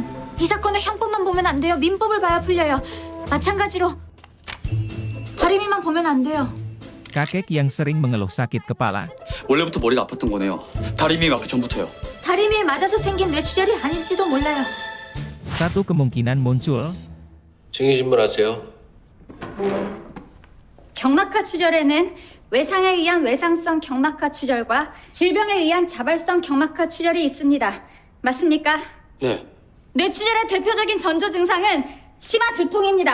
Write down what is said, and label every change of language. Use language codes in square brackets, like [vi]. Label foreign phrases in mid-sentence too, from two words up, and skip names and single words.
[ko] 이 사건의 형법만 보면 안 돼요. 민법을 봐야 풀려요. 마찬가지로 다리미만 보면 안 돼요. [id] Kakek yang sering mengeluh sakit kepala. [ko] 원래부터 머리가 아팠던 거네요. 다림이 맞기 전부터요. 다리미에 맞아서 생긴 뇌출혈이 아닐지도 몰라요. [id] Satu kemungkinan muncul. [ko] 증인신문하세요. 경막하 출혈에는 외상에 의한 외상성 경막하 출혈과 질병에 의한 자발성 경막하 출혈이 있습니다. 맞습니까? 네. 뇌출혈의 대표적인 전조 증상은 심한 두통입니다.